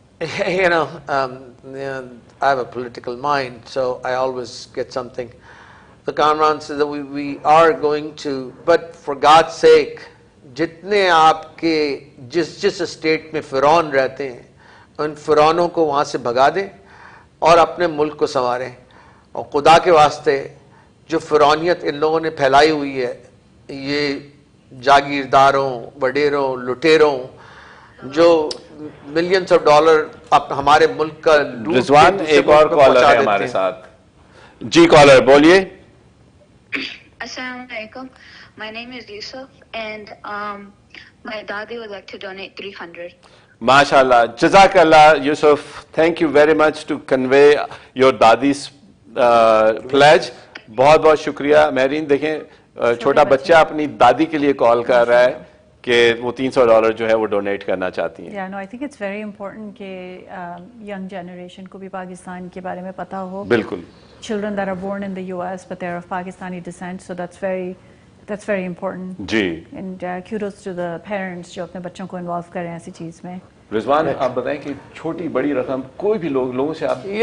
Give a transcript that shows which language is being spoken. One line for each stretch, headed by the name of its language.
English: You know, I have a political mind, so I always get something. The Kamran says that we are going to, but for God's sake,
Urdu: جتنے آپ کے جس state میں فرعون رہتے ہیں ان فرعونوں کو وہاں سے بھگا دیں اور اپنے ملک کو سنواریں. اور خدا کے واسطے جو فرعونیت ان لوگوں نے پھیلائی ہوئی ہے, یہ جاگیرداروں, وڈیروں, لٹیروں جو ملینز آف ڈالر ہمارے ملک کا لوٹ. رضوان ایک اور کالر ہے ہمارے ساتھ. جی کالر بولیے. السلام علیکم.
English: My name is Yusuf and my daddy would like to donate 300.
Arabic: MashaAllah. Jazakallah, Yusuf.
English: Thank you very much to convey your daddy's pledge.
Urdu: بہت بہت شکریہ. مہرین دیکھیں چھوٹا بچہ اپنی دادی کے لیے کال کر رہا ہے کہ وہ $300 جو ہے وہ ڈونیٹ کرنا چاہتی ہیں.
English: Yeah, no, I think it's very important
Urdu: کہ
English: young generation
Urdu: کو بھی پاکستان کے بارے میں پتہ ہو. بالکل.
English: Children that are born in the US but they're of Pakistani descent, so that's very important.
Urdu: جی.
English: And kudos to the parents
Urdu: جو اپنے بچوں کو انوالو کریں ایسی چیز میں. رضوان آپ بتائیں کہ چھوٹی بڑی رقم کوئی بھی لوگوں سے آپ.